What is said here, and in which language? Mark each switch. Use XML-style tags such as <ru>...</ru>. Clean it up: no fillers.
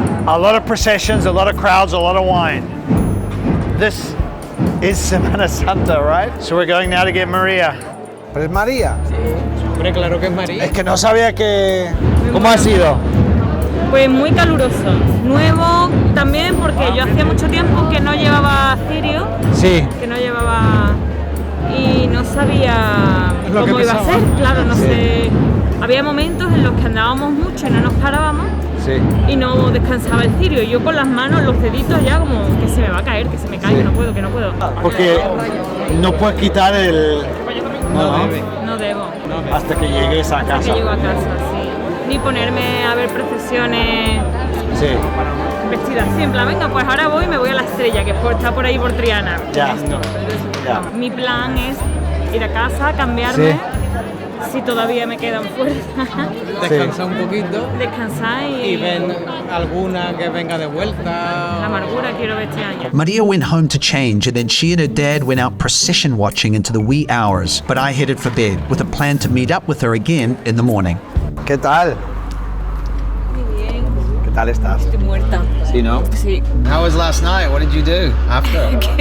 <en>A lot of processions, a lot of crowds, a lot of wine. This is Semana Santa, right? So we're going now to get Maria.</en> <es>¿Pero es María? Hombre, claro que es María. Es que no sabía que... ¿Cómo ha sido? Pues muy caluroso. Nuevo también porque yo hacía mucho tiempo que no llevaba cirio. Sí. Que no llevaba... Y no sabía cómo iba a ser, claro, no sé. Había momentos en los que andábamos mucho y no nos parábamos y no descansaba el cirio. Y yo con las manos, los deditos ya como que se me va a caer, que se me cae, que no puedo. Porque no puedes quitar el... No debo. Hasta que llegues a casa. Hasta que llego a casa, sí. Ni ponerme a ver procesiones vestidas así, en plan, venga, pues ahora me voy a la Estrella, que está por ahí por Triana. Ya. Mi plan es ir a casa, cambiarme si todavía me quedan fuerzas. Descansa un poquito. Descansar Y ven alguna que venga de vuelta. La amargura quiero ver este año.</es> <en>Maria went home to change, and then she and her dad went out procession watching into the wee hours. But I headed for bed with a plan to meet up with her again in the morning.</en> <es>¿Qué tal? Muy bien. ¿Qué tal estás? Estoy muerta. Sí, ¿no? Sí.</es> <en>How was last night? What did you do after?</en>